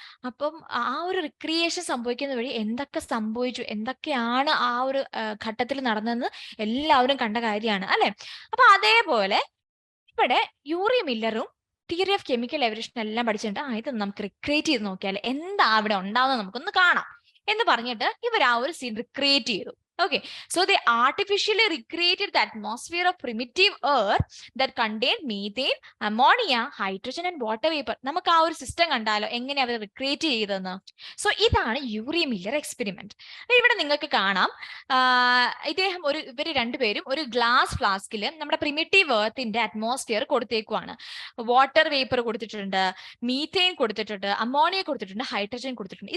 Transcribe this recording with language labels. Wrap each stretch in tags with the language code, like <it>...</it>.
<ml>അപ്പം ആ ഒരു റിക്രിയേഷൻ സംഭവിക്കുന്ന വഴി എന്തൊക്കെ സംഭവിച്ചു, എന്തൊക്കെയാണ് ആ ഒരു ഘട്ടത്തിൽ നടന്നതെന്ന് എല്ലാവരും കണ്ട കാര്യമാണ് അല്ലെ? അപ്പൊ അതേപോലെ ഇവിടെ Yuri മില്ലറും theory of chemical evolution എല്ലാം പഠിച്ചിട്ടുണ്ട്. ഇത് നമുക്ക് റിക്രിയേറ്റ് ചെയ്ത് നോക്കിയാൽ എന്താ അവിടെ ഉണ്ടാവുന്നത് നമുക്കൊന്ന് കാണാം എന്ന് പറഞ്ഞിട്ട് ഇവർ ആ ഒരു സീൻ റിക്രിയേറ്റ് ചെയ്തു.</ml> <en>Okay, so they artificially recreated the atmosphere of primitive Earth that contained methane, ammonia, hydrogen and water vapor.</en> <ml>നമുക്ക് ആ ഒരു സിസ്റ്റം കണ്ടാലോ എങ്ങനെ അവർ റിക്രിയേറ്റ് ചെയ്തെന്ന്? സോ ഇതാണ് യൂറി മില്ലർ എക്സ്പെരിമെന്റ്. ഇവിടെ നിങ്ങൾക്ക് കാണാം, ഇദ്ദേഹം ഇവർ രണ്ടുപേരും ഒരു ഗ്ലാസ് ഫ്ലാസ്കിൽ നമ്മുടെ പ്രിമിറ്റീവ് എർത്തിന്റെ അറ്റ്മോസ്ഫിയർ കൊടുത്തേക്കുവാണ്. വാട്ടർ വേപ്പർ കൊടുത്തിട്ടുണ്ട്, മീഥെയിൻ കൊടുത്തിട്ടുണ്ട്, അമോണിയ കൊടുത്തിട്ടുണ്ട്, ഹൈഡ്രജൻ കൊടുത്തിട്ടുണ്ട്.</ml>